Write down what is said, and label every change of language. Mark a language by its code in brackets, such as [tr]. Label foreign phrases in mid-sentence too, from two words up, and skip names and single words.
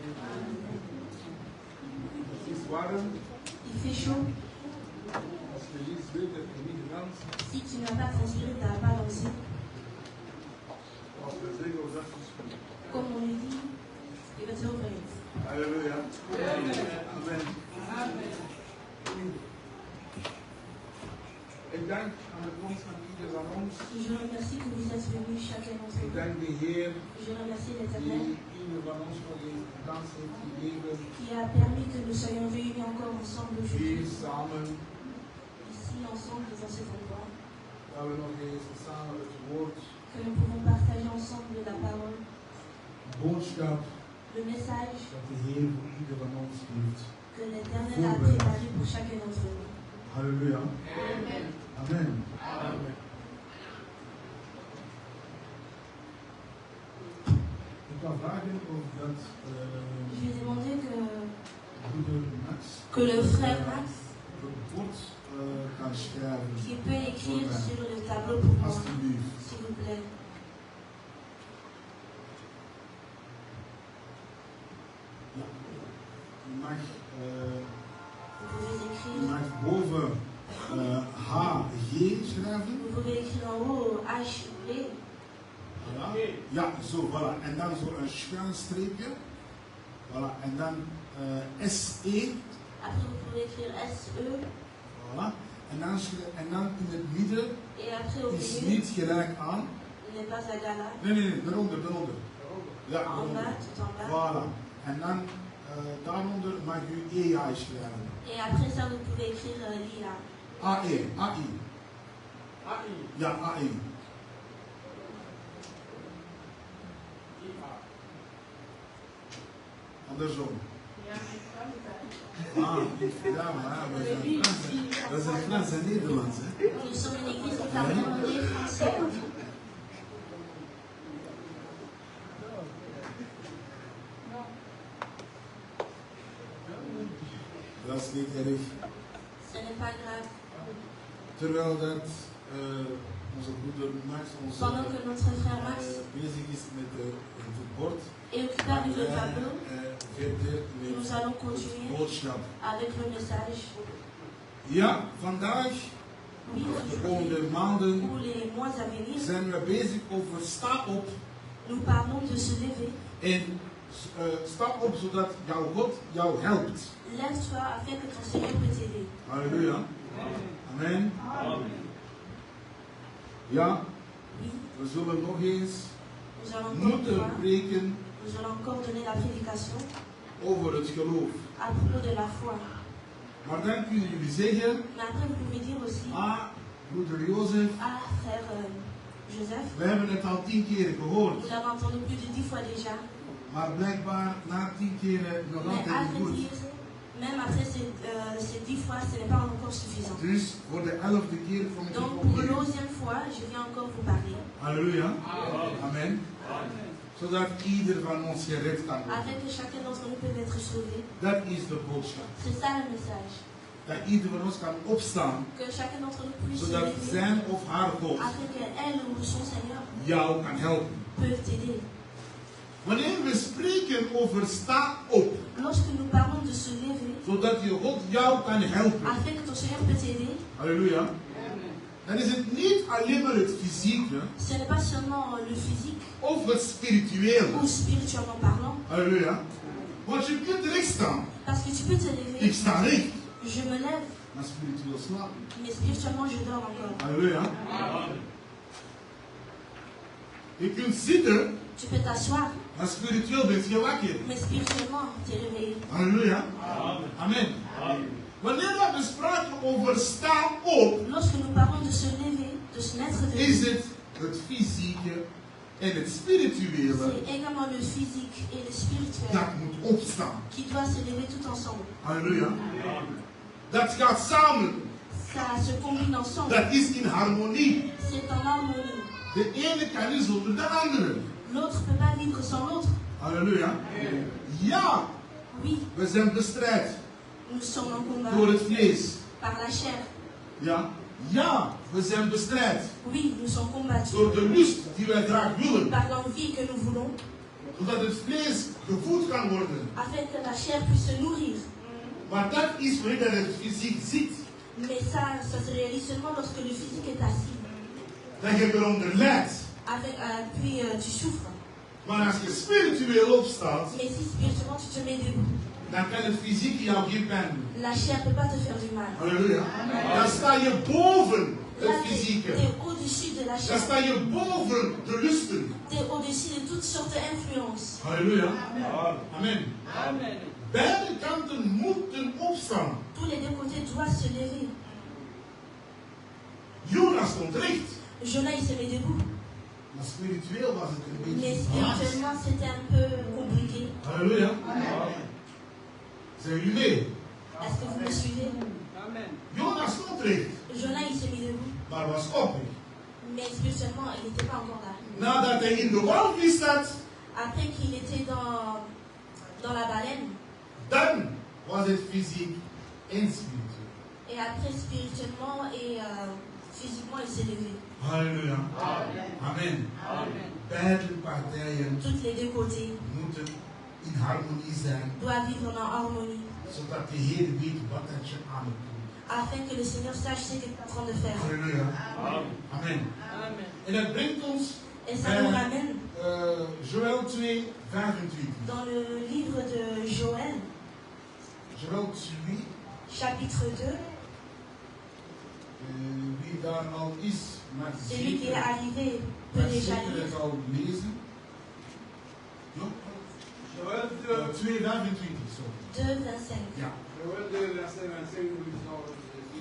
[nl] Het is warm [fr] Il fait chaud. [nl] als je niet weet dat je niet danst. [fr] Si tu n'as pas transpiré, tu n'as pas dansé. [nl] Als we zeggen of dat is goed. [fr] Comme on le dit, il va te ouvrir. [nl] Halleluja. Amen. Ik dank aan de komst van ieder van ons. [fr] Je remercie que vous êtes venus chacun d'entre [nl] Ik [fr] vous. [nl] dank de Heer [fr] Je remercie l'Éternel [nl] die ieder van ons nog eens de kans heeft gegeven. [fr] qui a permis que nous soyons réunis encore ensemble [nl] Hier [fr] aujourd'hui, [nl] samen, [fr] ici ensemble dans cet endroit, [nl] dat we nog eens samen het woord, [fr] que nous pouvons partager ensemble la parole, [nl] boodschap [fr] le message [nl] dat de Heer voor ieder van ons heeft. [fr] que l'Éternel a préparé pour chacun d'entre nous. [nl] Halleluja. Amen. Amen. Amen. Ik kan vragen of dat [fr] Je vais demander [nl] broeder Max [fr] que le frère Max, [nl] het woord kan schrijven. [fr] qui peut écrire sur le tableau pour moi, [nl] Alsjeblieft. [fr] s'il vous plaît. [nl] Ja. Je mag, [fr] Vous pouvez [nl] je [fr] écrire. [nl] mag boven HG schrijven. [fr] Vous pouvez écrire en haut HV. Voilà. [nl] Ja, zo, voilà. En dan zo een schuin streepje. Voilà. En dan SE. [fr] Après, vous pouvez écrire SE. Voilà. [nl] En dan in het midden [fr] Et après, au [nl] is [fr] milieu, [nl] niet gelijk aan. [fr] il n'est pas égal à. [nl] Nee, daaronder. Ja, [fr] En [nl] daaronder. [fr] bas, tout en bas. Voilà. [nl] En dan daaronder mag u EI schrijven. [fr] Et après ça, vous pouvez écrire l'IA. [nl] AE, AI. Ja, AI. Andersom. Ah, ja, maar dat is een Frans en Nederlands, hè? [fr] Nous sommes une église qui parle anglais, français. [nl] Dat is niet erg. [fr] Ce n'est pas grave. [nl] Terwijl dat onze broeder Max ons [fr] Pendant que notre frère Max [nl] bezig is met het bord, [fr] est occupé avec le tableau, [nl] verder [fr] nous [nl] met [fr] allons [nl] de [fr] continuer [nl] boodschap. [fr] avec le message. [nl] Ja, vandaag, [fr] Oui, [nl] de komende maanden, [fr] pour les mois à venir, [nl] zijn we bezig over sta op [fr] nous parlons de se lever. [nl] en sta op zodat jouw God jou helpt. [fr] Lève-toi afin que ton Seigneur peut t'aider. [nl] Halleluja. Amen. Ja, [fr] Oui, [nl] we zullen nog eens [fr] nous allons encore, [nl] moeten preken [fr] nous allons encore donner la prédication [nl] over het geloof. [fr] à propos de la foi. [nl] Maar dan kunnen jullie zeggen, [fr] Mais après, vous pouvez dire aussi, [nl] broeder Jozef, [fr] frère Joseph, [nl] we hebben het al 10 keren gehoord. [fr] vous l'avez entendu plus de 10 fois déjà. [nl] Maar blijkbaar na 10 keren nog [fr] Mais [nl] altijd [fr] à [nl] niet [fr] vrai [nl] goed. [fr] dire, même après ces 10 fois, ce n'est pas encore suffisant. [nl] Dus voor de 11e keer kom ik [fr] Donc [nl] op [fr] pour [nl] hier. [fr] l'11e fois, je viens encore vous parler. [nl] Halleluja. Amen. Zodat ieder van ons gered kan worden. [fr] Afin que chacun d'entre nous puisse être sauvé. [nl] Dat is de boodschap. [fr] C'est ça le message. [nl] Dat ieder van ons kan opstaan, [fr] Que chacun d'entre nous puisse se [nl] zodat [fr] lever. [nl] zijn of haar God [fr] Afin qu'elle ou son Seigneur [nl] jou kan helpen. [fr] peuvent t'aider. [nl] Wanneer we spreken over sta op, [fr] Lorsque nous parlons de se lever, [nl] zodat je God jou kan helpen. [fr] afin que ton Seigneur peut t'aider, [nl] Halleluja. Dan is het niet alleen maar het fysieke [fr] ce n'est pas seulement le physique [nl] of het spirituele. [fr] ou spirituellement parlant. [nl] Halleluja. Want je kunt recht staan. [fr] Parce que tu peux te [nl] Ik [fr] lever, [nl] sta recht. [fr] je me lève, [nl] Maar spiritueel slapen. [fr] mais spirituellement je dors encore. [nl] Halleluja. Je kunt zitten, [fr] Tu peux t'asseoir, [nl] maar spiritueel ben je wakker. [fr] mais spirituellement tu es réveillé. [nl] Halleluja. Amen. Wanneer we spraken over sta op, [fr] Lorsque nous parlons de se lever, de se mettre [nl] is [fr] debout, [nl] het fysieke en het spirituele [fr] c'est également le physique et le spirituel [nl] dat moet opstaan. [fr] qui doivent se lever tout ensemble. [nl] Halleluja. Dat gaat samen. [fr] Ça se combine ensemble. [nl] Dat is in harmonie. [fr] C'est en harmonie. [nl] De ene kan niet zonder de andere. [fr] L'autre ne peut pas vivre sans l'autre. [nl] Halleluja. Ja, [fr] Oui, [nl] we zijn bestrijd [fr] nous sommes en combat [nl] door het vlees. [fr] par la chair. [nl] Ja, ja, we zijn bestrijd [fr] Oui, nous sommes combattus [nl] door de lust die wij graag willen. [fr] par l'envie que nous voulons, [nl] Zodat het vlees gevoed kan worden. [fr] afin que la chair puisse se nourrir. [nl] Maar dat is wanneer het fysiek zit. [fr] Mais ça se réalise seulement lorsque le physique est assis. [nl] Dat je eronder lijdt. [fr] Puis tu souffres. [nl] Maar als je spiritueel opstaat, [fr] Mais si spirituellement tu te mets debout, [nl] dan kan het fysiek jou geen pijn doen. [fr] la chair ne peut pas te faire du mal. [nl] Halleluja. Dan sta je boven het [fr] Là, tu [nl] fysieke. [fr] es au-dessus de la [nl] Dan [fr] chair. [nl] sta je boven de lusten. [fr] Tu es au-dessus de toutes sortes d'influences. [nl] Halleluja. Amen. Beide kanten moeten opstaan. [fr] Tous les deux côtés doivent se lever. [nl] Jonas stond recht. [fr] Jonah, il se met debout. [nl] Maar spiritueel was het een [fr] Mais [nl] beetje [fr] spirituellement, c'était un peu compliqué. [nl] Halleluja. Zijn jullie mee? [fr] Est-ce que vous me suivez? [nl] Jonas stond recht, [fr] Jonah, il s'est mis debout. [nl] maar was oprecht. [fr] Mais spirituellement, il n'était pas encore là. [nl] Nadat hij in de walvis zat, [fr] Après qu'il était dans la baleine, [nl] dan was het fysiek en spiritueel. [fr] et après spirituellement et physiquement, il s'est levé. [nl] Halleluja. Amen. Beide partijen [fr] Toutes les deux côtés [nl] moeten in harmonie zijn, [fr] doivent vivre en harmonie, [nl] zodat de Heer weet wat dat je aan het doen. [fr] afin que le Seigneur sache ce qu'il est en train de faire. [nl] Halleluja. Amen. En dat brengt ons [fr] Et ça nous ramène [nl] Joël 2, 25. [fr] dans le livre de Joël, [nl] Joël 2, [fr] chapitre 2. [nl] wie daar al is, mag [fr] Celui qui est [nl] zeker [fr] arrivé peut déjà [nl] zeker [fr] lire. [nl] het al lezen. Ja? Joël 2, 25, sorry. 2, 25. Ja. [fr] Joël 2, verset 25, nous lisons Jésus.